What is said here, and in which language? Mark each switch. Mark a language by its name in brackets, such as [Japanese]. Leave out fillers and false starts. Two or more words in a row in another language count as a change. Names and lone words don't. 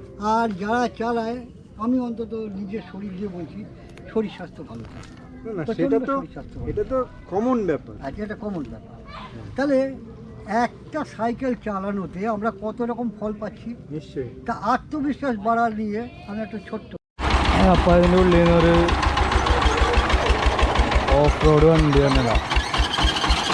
[Bangla] আর যারা চালায়, আমি অন্তত নিজের শরীর দিয়ে বলছি, শরীর স্বাস্থ্য ভালো থাকে। এটা তো কমন ব্যাপার। আচ্ছা, এটা কমন ব্যাপার। তাহলে একটা সাইকেল চালানোতে আমরা কত রকম ফল পাচ্ছি। নিশ্চয়ই। তা আত্মবিশ্বাস বাড়ার নিয়ে আমি একটা ছোট্ট, [Malayalam] അപ്പോൾ അതിൻ്റെ ഉള്ളിൽ നിന്നൊരു [English] off road [Malayalam] വണ്ടി വന്നതാണ്.